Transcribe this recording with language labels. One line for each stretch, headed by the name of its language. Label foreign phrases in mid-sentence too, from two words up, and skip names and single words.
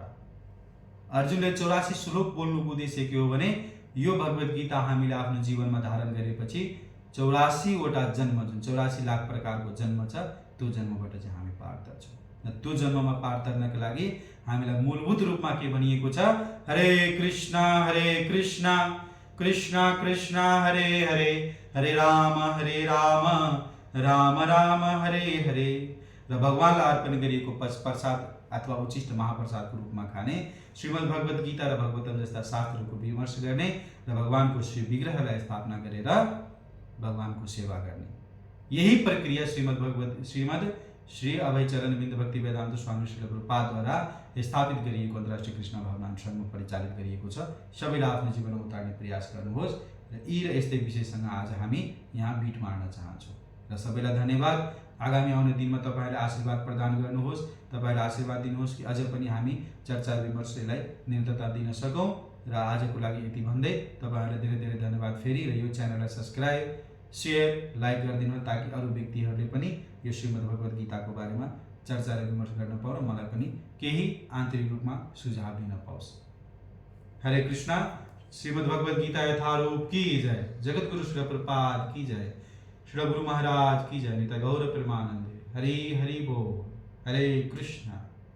Nepali: अर्जुनले 84 श्लोक बोल्नुको उद्देश्य के हो भने यो भगवत गीता हामीले आफ्नो जीवनमा धारण गरेपछि 84 वटा जन्म, जुन 84 लाख प्रकारको जन्म छ, त्यो जन्मबाट चाहिँ हामी पार तर्छौँ र त्यो जन्ममा पार तर्नका लागि हामीलाई मूलभूत रूपमा के भनिएको छ,
Sanskrit: हरे कृष्ण कृष्ण कृष्ण हरे हरे, हरे राम राम राम हरे हरे
Nepali: र भगवानलाई अर्पण गरिएको प्रसाद अथवा उचिष्ट महाप्रसादको रूपमा खाने, श्रीमद् भगवत गीता र भागवतम जस्ता शास्त्रहरूको विमर्श गर्ने र भगवानको श्री विग्रहलाई स्थापना गरेर भगवानको सेवा गर्ने। यही प्रक्रिया श्रीमद् श्री अभय चरण बिन्द भक्ति वेदान्त स्वामी श्री प्रभुपादद्वारा स्थापित गरिएको अन्तर्राष्ट्रिय कृष्ण भावना अनुसार परिचालित गरिएको छ। सबैलाई आफ्नो जीवनमा उतार्ने प्रयास गर्नुहोस् र यी र यस्तै विषयसँग आज हामी यहाँ बिट मार्न चाहन्छौँ र सबैलाई धन्यवाद। आगामी आउने दिनमा तपाईहरुले आशीर्वाद प्रदान गर्नुहोस्, तपाईहरुले आशीर्वाद दिनुहोस् कि अझ पनि हामी चर्चा विमर्शलाई निरन्तरता दिन सकौं र आजको लागि यति भन्दै तपाईहरुलाई धेरै धेरै धन्यवाद फेरि र यो च्यानललाई सब्स्क्राइब, शेयर, लाइक गरिदिनु ताकि अरु व्यक्तिहरुले पनि यो श्रीमद् भगवत गीताको बारेमा चर्चा र विमर्श गर्न पाउन्, मलाई पनि केही आन्तरिक रूपमा सुझाव दिन पाओस्।
Sanskrit: हरे कृष्ण।
Hindi: श्रीमद् भगवत गीता यथारूप की जय। जगतगुरु श्री प्रभुपाद की जय। श्री गुरु महाराज की जय।
Sanskrit: निताई गौर प्रेमानंदे। हरि हरि बोल। हरे कृष्ण।